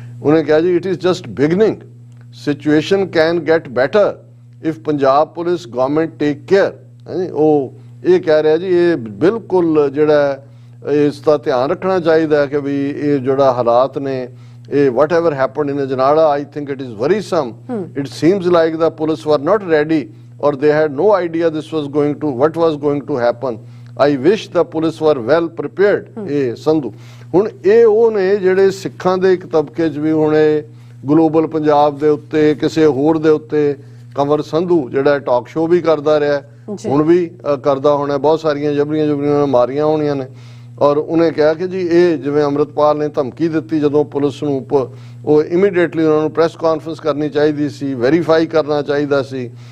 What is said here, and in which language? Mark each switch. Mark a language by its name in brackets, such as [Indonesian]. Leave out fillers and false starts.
[Punjabi] ਉਹਨੇ ਕਿਹਾ ਜੀ [English] It is just beginning, situation can get better if Punjab police government take care. [Punjabi] ਉਹ ਇਹ ਕਹਿ ਰਿਹਾ ਜੀ ਇਹ ਬਿਲਕੁਲ ਜਿਹੜਾ ਇਸ ਦਾ ਧਿਆਨ ਰੱਖਣਾ ਚਾਹੀਦਾ ਕਿ ਵੀ ਇਹ ਜਿਹੜਾ ਹਾਲਾਤ ਨੇ ਇਹ [English] whatever happened in Ajnala, I think it is worrisome. It seems like the police were not ready or they had no idea what was going to happen. I wish the police were well prepared. [Punjabi] ਇਹ ਸੰਧੂ ਹੁਣ ਇਹ ਉਹ ਨੇ ਜਿਹੜੇ ਸਿੱਖਾਂ ਦੇ ਇੱਕ ਤਬਕੇ 'ਚ ਵੀ ਹੁਣ ਇਹ ਗਲੋਬਲ ਪੰਜਾਬ ਦੇ ਉੱਤੇ ਕਿਸੇ ਹੋਰ ਦੇ ਉੱਤੇ ਕੰਵਰ ਸੰਧੂ ਜਿਹੜਾ ਟਾਕ ਸ਼ੋਅ ਵੀ ਕਰਦਾ ਰਿਹਾ ਹੁਣ ਵੀ ਕਰਦਾ ਹੋਣਾ, ਬਹੁਤ ਸਾਰੀਆਂ ਜਬਰੀਆਂ ਮਾਰੀਆਂ ਹੋਣੀਆਂ ਨੇ। ਔਰ ਉਹਨੇ ਕਿਹਾ ਕਿ ਜੀ ਇਹ ਜਿਵੇਂ ਅੰਮ੍ਰਿਤਪਾਲ ਨੇ ਧਮਕੀ ਦਿੱਤੀ ਜਦੋਂ ਪੁਲਿਸ ਨੂੰ, ਉਹ ਇਮੀਡੀਏਟਲੀ ਉਹਨਾਂ ਨੂੰ ਪ੍ਰੈਸ ਕਾਨਫਰੰਸ ਕਰਨੀ ਚਾਹੀਦੀ ਸੀ, ਵੈਰੀਫਾਈ ਕਰਨਾ ਚਾਹੀਦਾ ਸੀ।